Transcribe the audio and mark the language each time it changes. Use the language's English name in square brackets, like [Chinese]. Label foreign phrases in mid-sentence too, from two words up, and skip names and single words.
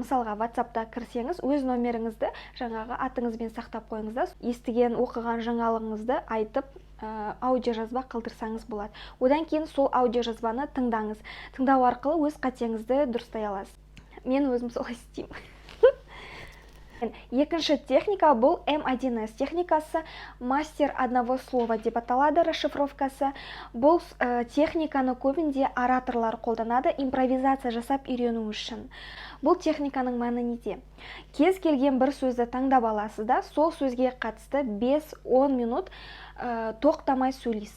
[Kazakh] Мысалға, WhatsApp-та кірсеңіз, өз номеріңізді жаңағы атыңызбен сақтап қойыңыз да, естіген, оқыған жаңалығыңызды айтып, аудио жазба қалдырсаңыз болады. Одан кейін сол аудио жазбаны тыңдаңыз. Тыңдау арқылы өз қатеңізді дұрыстай аласыз. Мен өзім солай істеймін. Екінші техника бұл М1С техникасы, [Russian] мастер одного слова [Kazakh] деп аталады расшифровкасы. Бұл техниканы көбінде ораторлар қолданады, импровизация жасап үйрену үшін. Бұл техниканың мәні неде? Кез келген бір сөзді таңдап аласыз да, сол сөзге қатысты 5-10 минут тоқтамай сөйлейсіз.